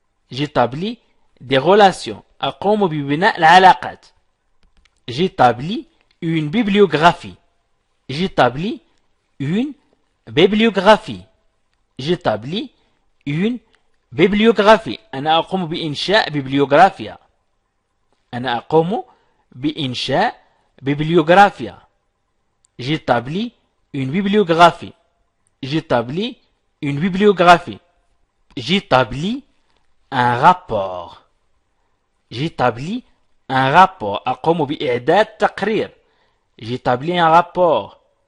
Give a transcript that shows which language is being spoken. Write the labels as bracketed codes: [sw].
[fr] J'établis des relations. [ar] أقوم ببناء العلاقات. [fr] J'établis une bibliographie. J'établis une bibliographie. J'établis une bibliographie. [ar] أنا أقوم بإنشاء بيبليوغرافيا. أنا أقوم بإنشاء بيبليوغرافيا. [fr] J'établis une bibliographie. J'établis une bibliographie. J'établis un rapport. J'établis un rapport. [ar] أقوم بإعداد تقرير. [fr] J'établis un rapport.